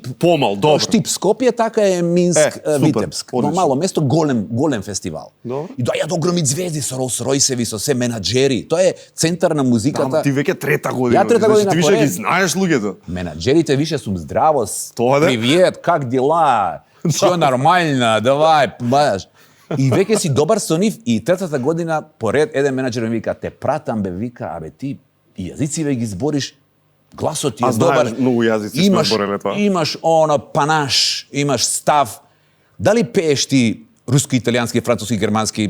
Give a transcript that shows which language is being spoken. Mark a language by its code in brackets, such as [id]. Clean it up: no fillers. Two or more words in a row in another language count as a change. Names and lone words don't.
[mk] Помал, добро. Штип Скопје, така е Минск, Витебск. Но мало место, голем фестивал. Добро. И доаѓаат огромни звезди со Ролс-Ройсеви, со се менаџери. Тоа е центар на музиката. Ти веќе трета година. Ја трета година. Ти више ги знаеш луѓето. Менаџерите више сум здраво. Тоа да? [ru] Привет, как дела? Всё нормально, давай, [mk] баш. И веќе си добар со нив и третата година поред еден менаџер ми вика те пратам бе, вика, абе ти и јазици ги збориш, гласот ти е добар. Знаеш, многу јазици сме збореле тоа. Имаш панаш, имаш став. Дали пееш ти руски, италијански, француски, германски?